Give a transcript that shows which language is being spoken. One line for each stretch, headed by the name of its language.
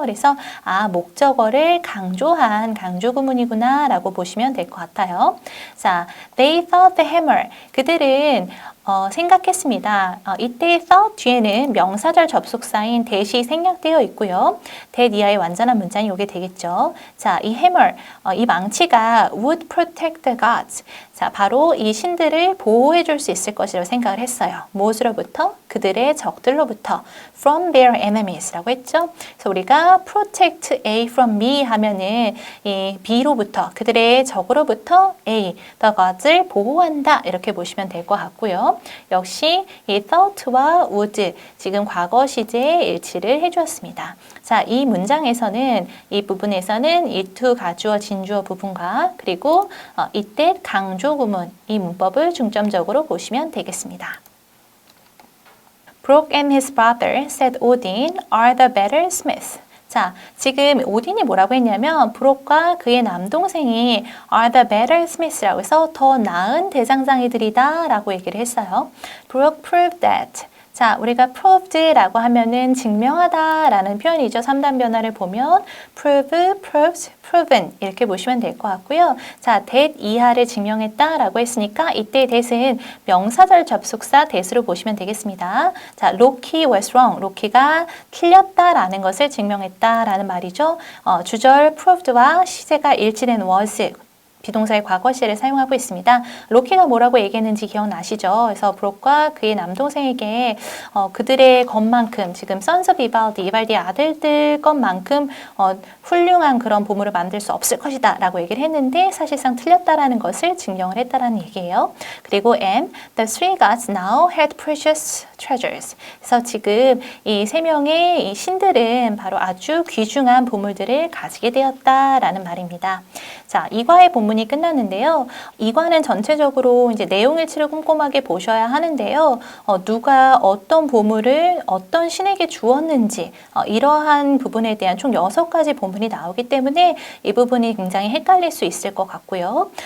Korean: 그래서 목적어를 강조한 강조 구문이구나 라고 보시면 될 것 같아요.
English: 자, they thought the hammer.
Korean: 그들은 생각했습니다. 이때 thought 뒤에는 명사절 접속사인 that이 생략되어 있고요. that 이하의 완전한 문장이 오게 되겠죠. 자, 이 hammer, 이 망치가
English: would protect the gods.
Korean: 자, 바로 이 신들을 보호해 줄 수 있을 것이라고 생각을 했어요. 무엇으로부터? 그들의 적들로부터.
English: from their enemies라고 했죠.
Korean: 그래서 우리가 protect A from B 하면은 이 B로부터, 그들의 적으로부터 A, the gods를 보호한다. 이렇게 보시면 될 것 같고요. 역시 이 thought와 would, 지금 과거 시제의 일치를 해주었습니다. 자, 이 문장에서는 이 부분에서는 이 to 가주어 진주어 부분과 그리고 이때 강조 구문 이 문법을 중점적으로 보시면 되겠습니다.
English: Brok and his brother said Odin are the better smith.
Korean: 자, 지금 오딘이 뭐라고 했냐면 브록과 그의 남동생이
English: are the better smiths
Korean: 라고 해서 더 나은 대장장이들이다 라고 얘기를 했어요.
English: Brok proved that.
Korean: 자, 우리가 proved라고 하면은 증명하다 라는 표현이죠. 3단 변화를 보면
English: prove, proved, proven
Korean: 이렇게 보시면 될 것 같고요. 자, that 이하를 증명했다 라고 했으니까 이때 that은 명사절 접속사 that으로 보시면 되겠습니다.
English: 자, Loki was wrong.
Korean: 로키가 틀렸다 라는 것을 증명했다 라는 말이죠. 주절 proved와 시제가 일치된 was 비동사의 과거 시제를 사용하고 있습니다. 로키가 뭐라고 얘기했는지 기억나시죠? 그래서 브록과 그의 남동생에게 그들의 것만큼 지금 선스 오브 이발디의 아들들 것만큼 훌륭한 그런 보물을 만들 수 없을 것이다 라고 얘기를 했는데 사실상 틀렸다라는 것을 증명을 했다라는 얘기예요. 그리고
English: and the three gods now had precious treasures.
Korean: 그래서 지금 이 세 명의 이 신들은 바로 아주 귀중한 보물들을 가지게 되었다라는 말입니다. 자, 이과의 본문이 끝났는데요. 이과는 전체적으로 이제 내용일치를 꼼꼼하게 보셔야 하는데요. 누가 어떤 보물을 어떤 신에게 주었는지 이러한 부분에 대한 총 6가지 본문이 나오기 때문에 이 부분이 굉장히 헷갈릴 수 있을 것 같고요.